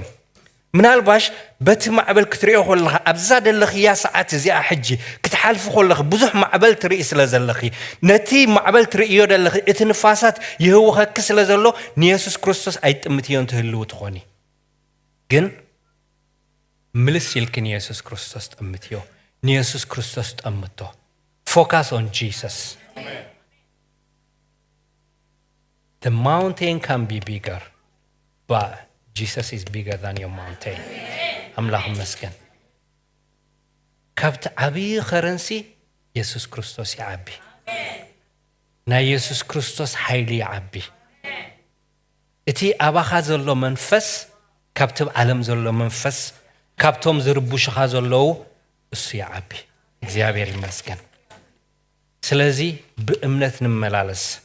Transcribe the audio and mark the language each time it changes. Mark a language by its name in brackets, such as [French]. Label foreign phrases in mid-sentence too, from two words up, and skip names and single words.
[Tigrinya] ምናልባሽ በቲ ማዕበል ክትሪኦ ከለኻ ኣብዛ ደለኽያ ሰዓት እዚኣ ሕጂ ክትሓልፍ ከለኻ ብዙሕ ማዕበል ትርኢ ስለ ዘለኺ ነቲ ማዕበል ትርእዮ ደለኺ እቲ ንፋሳት ይህውኸክ ስለ ዘሎ ንኢየሱስ ክርስቶስ ኣይጥምትዮም ትህልው ትኾኒ ግን ምልስ ኢልክ ንኢየሱስ ክርስቶስ ጥምትዮ ንኢየሱስ ክርስቶስ ጠምቶ [English] focus on Jesus the mountain can be bigger but Jesus is bigger than your mountain [Amharic] አምላክ መስገን [Tigrinya] ካብቲ ዓብይ ኸረንሲ ኢየሱስ ክርስቶስ ይዓቢ ናይ ኢየሱስ ክርስቶስ ሓይሊ ይዓቢ እቲ ኣባኻ ዘሎ መንፈስ ካብቲ ዓለም ዘሎ መንፈስ ካብቶም ዝርቡሽኻ ዘለዉ እሱ ይዓቢ [Amharic] እግዚአብሔር ይመስገን [Tigrinya] ስለዚ ብእምነት ንመላለስ